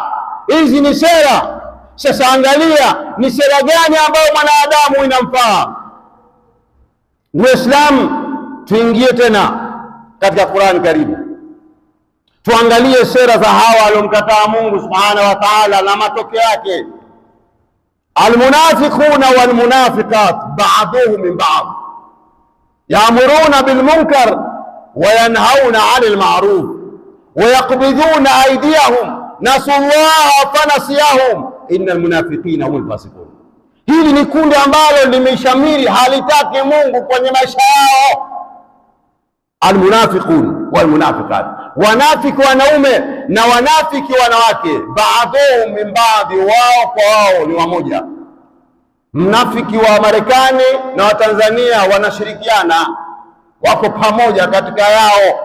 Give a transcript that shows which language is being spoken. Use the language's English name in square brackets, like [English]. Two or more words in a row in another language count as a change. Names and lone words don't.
[Swahili] Hizi ni sera. Sasa angalia ni sera gani ambayo mwanadamu inamfaa. Muislamu, tuingie tena katika Qur'an karibu, tuangalie sera za hawa waliomkataa Mungu [Arabic] سبحانه وتعالى [Swahili] na matokeo yake. [Arabic] المنافقون والمنافقات بعضهم من بعض يأمرون بالمنكر وينهون عن المعروف ويقبضون أيديهم نسوا الله فنسيهم إن المنافقين هم الفاسقون. [Swahili] Hili ni kundi ambalo limeshamiri, halitaki Mungu kwenye maisha yao. [Arabic] المنافقون والمنافقات, [Swahili] wanafiki wanaume na wanafiki wanawake, [Arabic] بعضهم من بعض, [Swahili] wao kwa wao ni wamoja. Mnafiki wa Marekani na wa Tanzania wanashirikiana, wako pamoja katika yao.